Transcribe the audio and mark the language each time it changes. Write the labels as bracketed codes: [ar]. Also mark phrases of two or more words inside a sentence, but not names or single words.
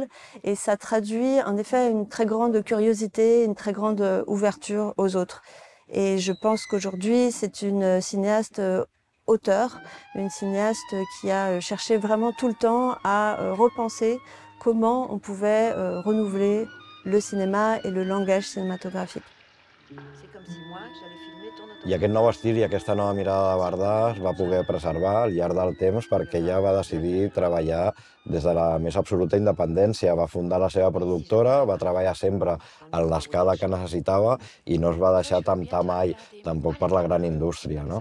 [fr] Et ça traduit en effet une très grande curiosité, une très grande ouverture aux autres. Et je pense qu'aujourd'hui, c'est une cinéaste auteure, une cinéaste qui a cherché vraiment tout le temps à repenser comment on pouvait renouveler le cinéma et le langage cinématographique. [ca] I aquest nou estil i aquesta nova mirada de Bardà es va poder preservar al llarg del temps perquè ella va decidir treballar des de la més absoluta independència. Va fundar la seva productora, va treballar sempre en l'escala que necessitava i no es va deixar temptar mai, tampoc per la gran indústria, no?